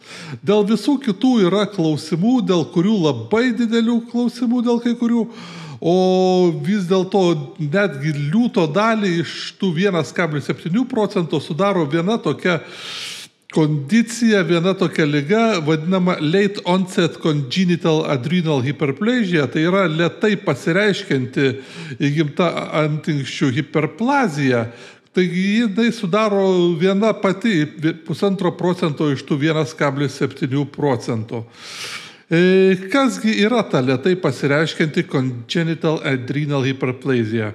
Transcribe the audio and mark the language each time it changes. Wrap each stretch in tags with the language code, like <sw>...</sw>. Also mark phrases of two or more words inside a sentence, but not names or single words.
<lt>Dėl visų kitų yra klausimų, dėl kurių labai didelių klausimų dėl kai kurių, o vis dėlto netgi liūto dalį iš tų 1,7% sudaro viena tokia kondicija, viena tokia liga, vadinama</lt> <en>late onset congenital adrenal hyperplasia,</en> <lt>tai yra lėtai pasireiškianti įgimta antinksčių hiperplazija. Taigi jinai sudaro viena pati 1,5% iš tų 1,7%. Kasgi yra ta lėtai pasireiškianti</lt> <en>congenital adrenal hyperplasia?</en>